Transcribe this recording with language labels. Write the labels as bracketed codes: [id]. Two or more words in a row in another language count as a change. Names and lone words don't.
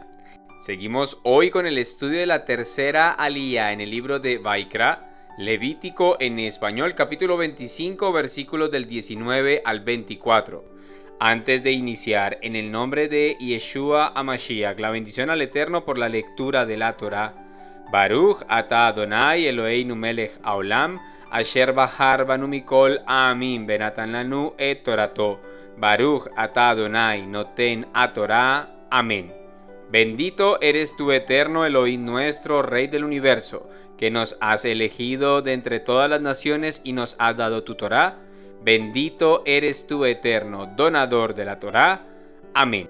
[es] Seguimos hoy con el estudio de la tercera aliyá en el libro de Vaikra, Levítico en español, capítulo 25, versículos del 19 al 24. Antes de iniciar, en el nombre de [he] ישוע המשיח, [es] la bendición al Eterno por la lectura de la Torá. [he] ברוך אתה אדוני אלוהינו מלך העולם אשר בחר בנו מכל העמים ונתן לנו את תורתו. ברוך אתה אדוני נותן התורה. Amén. [es] Bendito eres tú, Eterno Elohim nuestro, Rey del universo, que nos has elegido de entre todas las naciones y nos has dado tu Torá. Bendito eres tú, Eterno, donador de la Torá. Amén.